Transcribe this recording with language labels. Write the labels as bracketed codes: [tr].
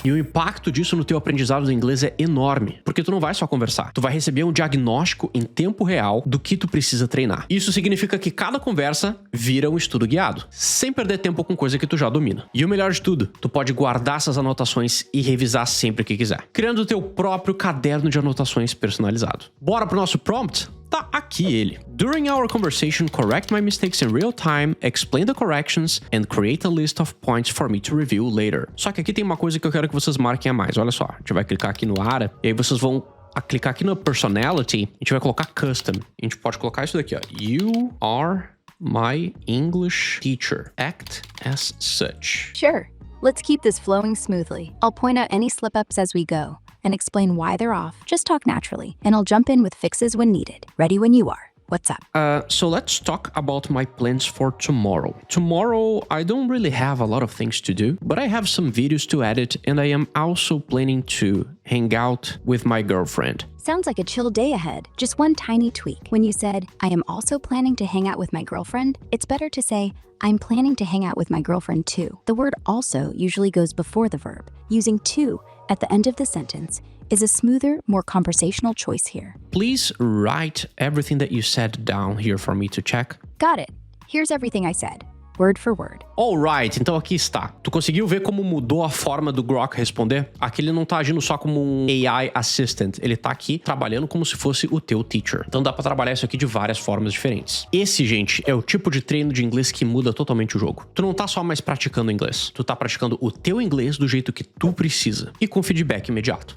[pt] E o impacto disso no teu aprendizado do inglês é enorme, porque tu não vai só conversar, tu vai receber um diagnóstico em tempo real do que tu precisa treinar. Isso significa que cada conversa vira um estudo guiado, sem perder tempo com coisa que tu já domina. E o melhor de tudo, tu pode guardar essas anotações e revisar sempre que quiser, criando o teu próprio caderno de anotações personalizado. Bora pro nosso prompt? Tá aqui ele. [en] During our conversation, correct my mistakes in real time, explain the corrections, and create a list of points for me to review later. [pt] Só que aqui tem uma coisa que eu quero que vocês marquem a mais. Olha só, a gente vai clicar aqui no ARA, e aí vocês vão clicar aqui no Personality, a gente vai colocar Custom. A gente pode colocar isso daqui, ó. [en] You are my English teacher. Act as such. Sure. Let's keep this flowing smoothly. I'll point out any slip-ups as we go and explain why they're off. Just talk naturally, and I'll jump in with fixes when needed. Ready when you are. What's up? So let's talk about my plans for tomorrow. Tomorrow, I don't really have a lot of things to do, but I have some videos to edit, and I am also planning to hang out with my girlfriend. Sounds like a chill day ahead. Just one tiny tweak. When you said, I am also planning to hang out with my girlfriend, it's better to say, I'm planning to hang out with my girlfriend too. The word also usually goes before the verb. Using to at the end of the sentence is a smoother, more conversational choice here. Please write everything that you said down here for me to check. Got it. Here's everything I said, word for word. Alright, [pt] então aqui está. Tu conseguiu ver como mudou a forma do Grok responder? Aqui ele não tá agindo só como um [en] AI assistant, [pt] ele tá aqui trabalhando como se fosse o teu [en] teacher. [pt] Então dá pra trabalhar isso aqui de várias formas diferentes. Esse, gente, é o tipo de treino de inglês que muda totalmente o jogo. Tu não tá só mais praticando inglês, tu tá praticando o teu inglês do jeito que tu precisa e com feedback imediato.